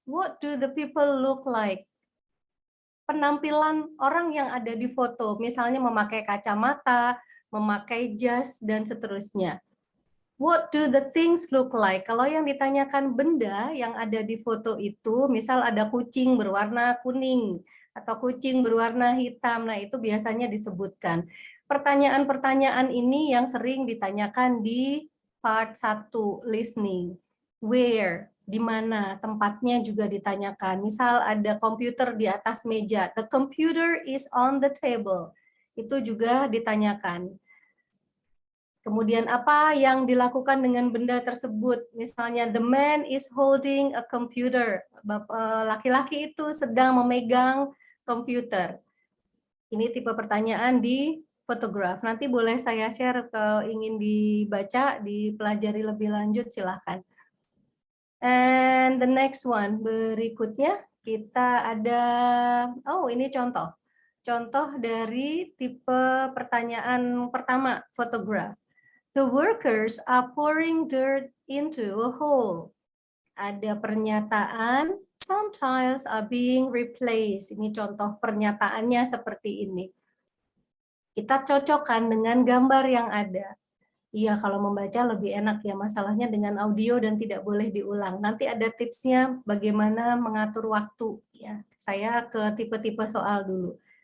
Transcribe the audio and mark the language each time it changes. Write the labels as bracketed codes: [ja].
[en] What do the people look like? [id] Penampilan orang yang ada di foto, misalnya memakai kacamata, memakai jas, dan seterusnya. [en] What do the things look like? [id] Kalau yang ditanyakan benda yang ada di foto itu, misal ada kucing berwarna kuning atau kucing berwarna hitam, nah itu biasanya disebutkan. Pertanyaan-pertanyaan ini yang sering ditanyakan di part 1 listening. [en] Where? [id] Di mana? Tempatnya juga ditanyakan. Misal ada komputer di atas meja. [en] The computer is on the table. [id] Itu juga ditanyakan. Kemudian apa yang dilakukan dengan benda tersebut? Misalnya, [en] the man is holding a computer. [id] Laki-laki itu sedang memegang komputer. Ini tipe pertanyaan di fotograf. Nanti boleh saya share kalau ingin dibaca, dipelajari lebih lanjut, silahkan. [en] And the next one, [id] berikutnya kita ada, oh ini contoh. Contoh dari tipe pertanyaan pertama, fotograf. [en] The workers are pouring dirt into a hole. [id] Ada pernyataan, [en] some tiles are being replaced. [id] Ini contoh pernyataannya seperti ini. Kita cocokkan dengan gambar yang ada. Iya, kalau membaca lebih enak ya, masalahnya dengan audio dan tidak boleh diulang. Nanti ada tipsnya bagaimana mengatur waktu. Ya, saya ke tipe-tipe soal dulu.